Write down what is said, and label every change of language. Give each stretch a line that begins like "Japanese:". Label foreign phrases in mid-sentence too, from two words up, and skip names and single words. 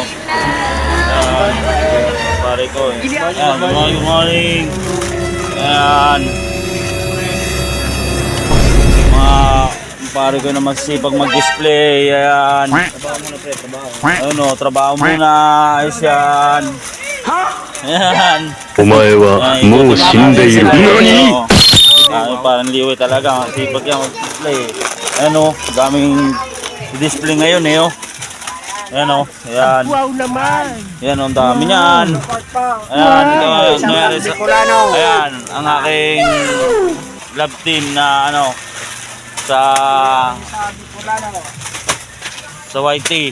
Filipino: Ayan, pare ko. Ayan,
English: good morning.
Filipino: Ayan, mga pare ko na masipag mag-display. Ayan. Trabaho muna pre, trabaho. Ano, trabaho muna. Ayos yan. Ayan.
Japanese: お前はもう死んでいる。何？
Filipino: Parang liwi talaga. Sipag yan mag-display. Ano, daming display ngayon eh. Oh. Ayan o. Ayan. Wow naman! Ayan o, ang dami niyan. Ayan. Ayan, ang aking
English: love team
Filipino: na ano, sa YT.